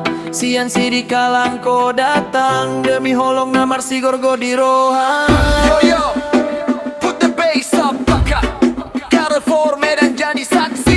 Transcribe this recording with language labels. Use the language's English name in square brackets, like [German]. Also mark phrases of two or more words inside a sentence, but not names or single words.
[Batak Toba] Sian sidi kalang ko datang demi holong namar si gorgo di rohan. [English] Yo yo, put the bass up, [Indonesian] baka Carrefour Medan jadi saksi.